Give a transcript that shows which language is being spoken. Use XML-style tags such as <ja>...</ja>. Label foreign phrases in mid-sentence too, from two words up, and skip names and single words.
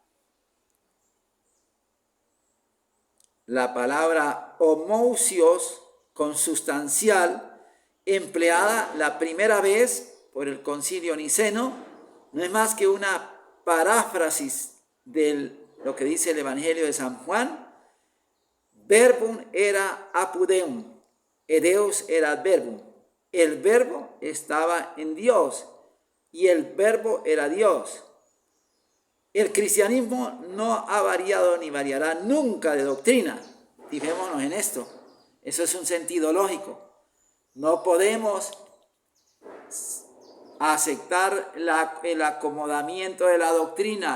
<es>La palabra homousios, consustancial, empleada la primera vez por el Concilio Niceno, no es más que una paráfrasis de lo que dice el Evangelio de San Juan.</es> <la>Verbum era apudeum, Deus era verbum.</la> <es>El verbo estaba en Dios y el verbo era Dios. El cristianismo no ha variado ni variará nunca de doctrina. Fijémonos en esto. Eso es un sentido lógico. No podemos aceptar el acomodamiento de la doctrina.</es>